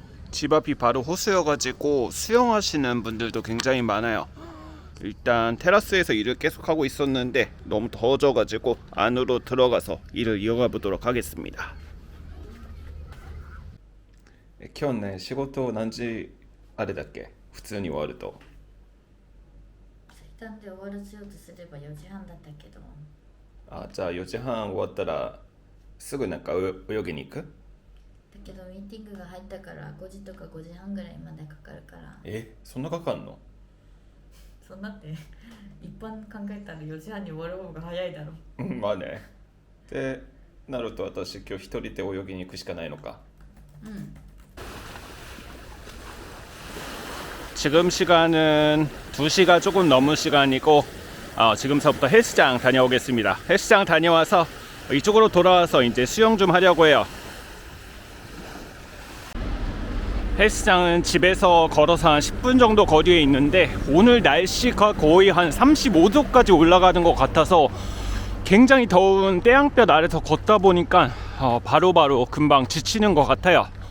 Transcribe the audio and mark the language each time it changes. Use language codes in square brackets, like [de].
[ko] 집 앞이 바로 호수여가지고 수영하시는 분들도 굉장히 많아요. 일단 테라스에서 일을 계속하고 있었는데 너무 더워져가지고 안으로 들어가서 일을 이어가 보도록 하겠습니다. [ja] 今日ね、仕事何時あれだっけ、普通に終わると。最短で終わらせようとすれば4時半だったけど。あ、じゃあ4時半終わったらすぐなんか泳ぎに行く？だけどミーティングが入ったから5時とか5時半ぐらいまでかかるから。そんなかかんの？そんなって一般考えたら4時半に終わる方が早いだろ。まあね。で、なると私今日一人で泳ぎに行くしかないのか。 [ko] 지금 시간은 2시가 조금 넘은 시간이고 지금서부터 헬스장 다녀오겠습니다. 헬스장 다녀와서 이쪽으로 돌아와서 이제 수영 좀 하려고 해요. 헬스장은 집에서 걸어서 한 10분 정도 거리에 있는데 오늘 날씨가 거의 한 35도까지 올라가는 것 같아서 굉장히 더운 태양볕 아래서 걷다 보니까 바로바로 금방 지치는 것 같아요.